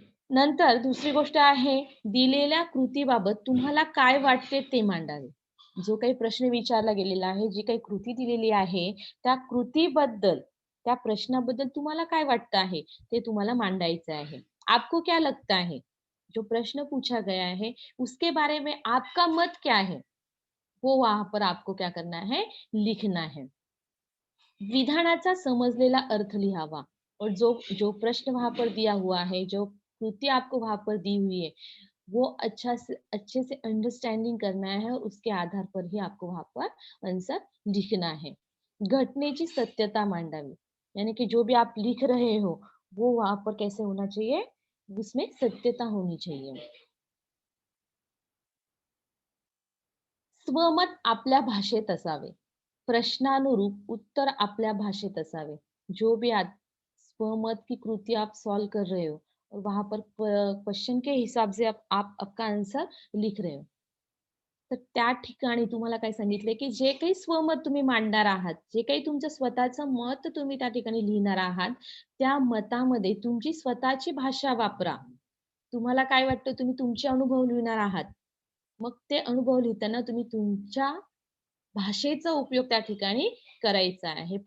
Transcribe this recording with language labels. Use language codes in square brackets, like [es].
[mr] नंतर दुसरी गोष्ट आहे, दिलेल्या कृतीबाबत तुम्हाला काय वाटते ते मांडावे. जो काही प्रश्न विचारला गेलेला आहे, जी काही कृती दिलेली आहे, त्या कृतीबद्दल, त्या प्रश्नाबद्दल तुम्हाला काय वाटतं आहे, ते तुम्हाला मांडायचं आहे. [hi] आपको क्या लगता है? जो प्रश्न पूछा गया है, उसके बारे में आपका मत क्या है? वो वहाँ पर आपको क्या करना है? लिखना है. [mr] विधानाचा समजलेला अर्थ लिहावा [hi] और जो जो प्रश्न वहां पर दिया हुआ है, जो कृति आपको वहां पर दी हुई है, वो अच्छे से अंडरस्टैंडिंग करना है और उसके आधार पर ही आपको वहां पर आंसर लिखना है. [mr] घटनेची सत्यता मांडावी, [hi] यानी कि जो भी आप लिख रहे हो वो वहां पर कैसे होना चाहिए, उसमें सत्यता होनी चाहिए. [mr] स्वमत आपल्या भाषेत असावे. प्रश्नानुरूप उत्तर आपल्या भाषेत असावे. [hi] जो भी आप स्वमत की कृति आप सॉल्व कर रहे हो और वहाँ पर क्वेश्चन के हिसाब से आप आपका आंसर लिख रहे हो. [mr] तर त्या ठिकाणी तुम्हाला काय सांगितलंय, की जे काही स्वमत तुम्ही मांडणार आहात, जे काही तुमचं स्वतःचं मत तुम्ही त्या ठिकाणी लिहिणार आहात, त्या मतामध्ये तुमची स्वतःची भाषा वापरा. तुम्हाला काय वाटतं तुम्ही तुमचे अनुभव लिहिणार आहात. मग ते अनुभव लिहिताना तुम्ही तुमच्या भाषेचा उपयोग त्या ठिकाणी करायचा आहे.